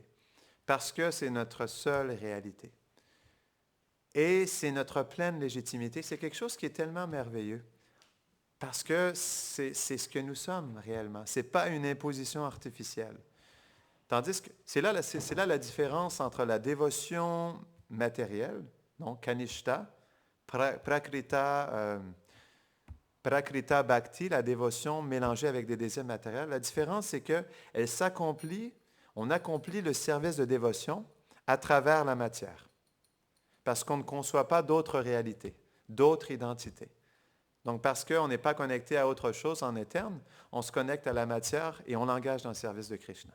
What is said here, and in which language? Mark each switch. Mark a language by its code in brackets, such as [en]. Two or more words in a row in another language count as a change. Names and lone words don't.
[fr] Parce que c'est notre seule réalité. Et c'est notre pleine légitimité. C'est quelque chose qui est tellement merveilleux. Parce que c'est ce que nous sommes réellement. Ce n'est pas une imposition artificielle. Tandis que c'est là la différence entre la dévotion matérielle, donc [sa] कनिष्ठ, प्राकृत भक्ति, [fr] la dévotion mélangée avec des désirs matériels. La différence, c'est qu'elle s'accomplit, on accomplit le service de dévotion à travers la matière. Parce qu'on ne conçoit pas d'autres réalités, d'autres identités. Donc, parce qu'on n'est pas connecté à autre chose en interne, on se connecte à la matière et on l'engage dans le service de Krishna.